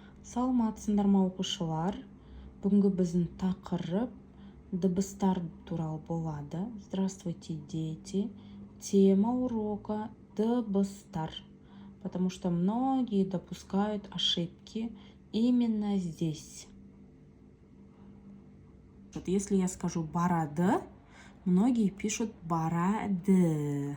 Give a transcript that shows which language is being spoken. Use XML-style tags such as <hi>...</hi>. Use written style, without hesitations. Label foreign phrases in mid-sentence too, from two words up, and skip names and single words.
<kk>Саламатсыздар ма оқушылар? Бүгінгі біздің тақырып дыбыстар туралы болады.</kk> <ru>Здравствуйте, дети. Тема урока дыбыстар. Потому что многие допускают ошибки именно здесь. Вот если я скажу барады, многие пишут барады.</ru>